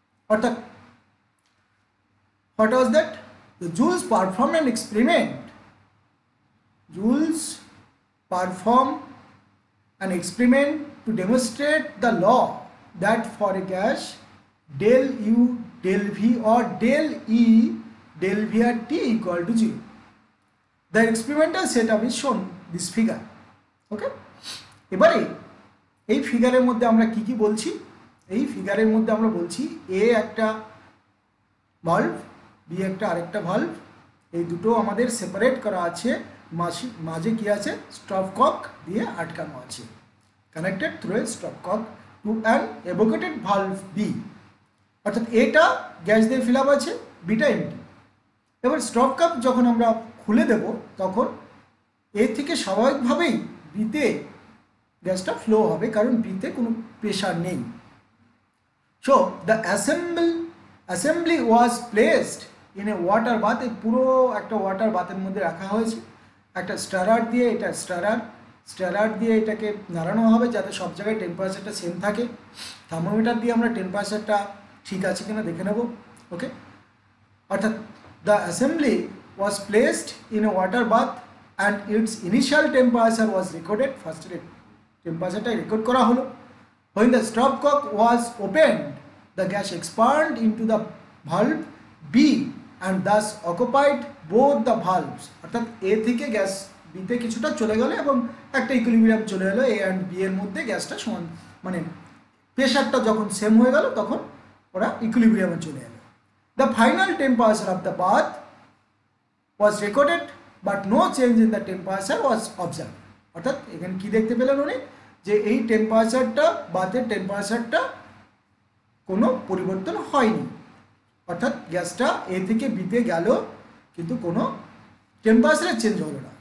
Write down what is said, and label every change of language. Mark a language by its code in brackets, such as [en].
[en] অর্থাৎ what was that, the Joules perform an experiment. Joules perform an experiment to demonstrate the law that for a gas del U del V or del E del V R T equal to 0. The experimental setup is shown this figure. [bn] ওকে, এবারে এই ফিগারের মধ্যে আমরা কি কি বলছি? এই ফিগারের মধ্যে আমরা বলছি এ একটা ভালভ, বি একটা আরেকটা ভালভ, এই দুটো আমাদের সেপারেট করা আছে, মাঝে কি আছে, স্টপ কক দিয়ে আটকানো আছে, [en] connected through a stop cock to an evacuated valve [bn] B. অর্থাৎ এটা গ্যাস দিয়ে ফিল আপ আছে, বিটা এমটি। এবার স্টপ কক যখন আমরা খুলে দেব তখন এ থেকে স্বাভাবিকভাবেই বিতে গ্যাসটা ফ্লো হবে, কারণ বিতে কোনো প্রেশার নেই। [en] So the assembly was placed in a water bath. [bn] এই পুরো একটা ওয়াটার বাথের মধ্যে রাখা হয়েছে একটা স্টারার দিয়ে। এটা স্টারার দিয়ে এটাকে নাড়ানো হবে যাতে সব জায়গায় টেম্পারেচারটা সেম থাকে। থার্মোমিটার দিয়ে আমরা টেম্পারেচারটা ঠিক আছে কিনা দেখে নেব। ওকে, অর্থাৎ [en] The assembly was placed in a water bath and its initial temperature was recorded. First [bn] temperature ta record kora holo. [en] When the stopcock was opened, the gas expanded into the valve B and thus occupied both the valves. [bn] অর্থাৎ A থেকে gas B তে কিছুটা চলে গেল এবং একটা equilibrium চলে এলো A and B এর মধ্যে। গ্যাসটা সমান, মানে প্রেসারটা যখন সেম হয়ে গেল তখন ওরা ইকুইলিব্রিয়ামে চলে এলো। [en] The final temperature of the bath was recorded but no change in the temperature was observed. [bn] অর্থাৎ এখানে কি দেখতে পেলেন উনি, যে এই টেম্পারেচারটা বাথের টেম্পারেচারটা কোনো পরিবর্তন হয়নি। অর্থাৎ গ্যাসটা এ থেকে বিতে গেল কিন্তু কোনো টেম্পারেচারের চেঞ্জ হলো না।